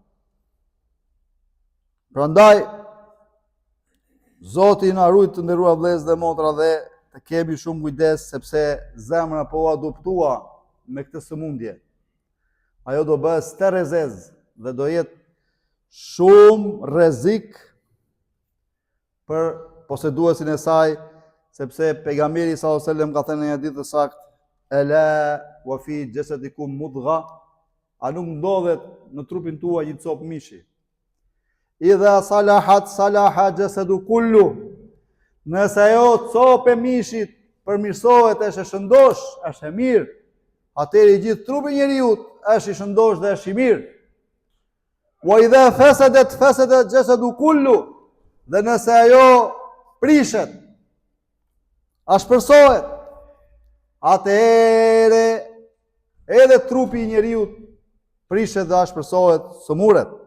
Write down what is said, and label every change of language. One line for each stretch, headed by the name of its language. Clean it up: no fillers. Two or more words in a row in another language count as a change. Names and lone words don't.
Albanian: Prandaj Zoti na ruaj të nderuar vëllezër dhe motra dhe të kemi shumë kujdes sepse zemra po adoptua me këtë sëmundje. Ajo do bëhet sterezez dhe do jetë shumë rrezik për poseduesin e saj, sepse pejgamberi
Arabic: صلى الله عليه و سلم
Albanian: ka thënë në një hadith të saktë,
Arabic: "ألا و في جسدكم مضغة",
Albanian: a nuk ndodhet në trupin tuaj një copë mishi.
Arabic: إذا صلحت صلح الجسد كله.
Albanian: Nëse ajo copë e mishit përmirësohet, është e shëndosh, është e mirë, atëherë i gjithë trupi i njeriu është i shëndosh dhe është i mirë.
Arabic: و إذا فسدت فسد الجسد كله.
Albanian: Dhe nëse ajo prishet, ashpërsohet, atëherë edhe trupi i njeriu prishet dhe ashpërsohet, sëmuret.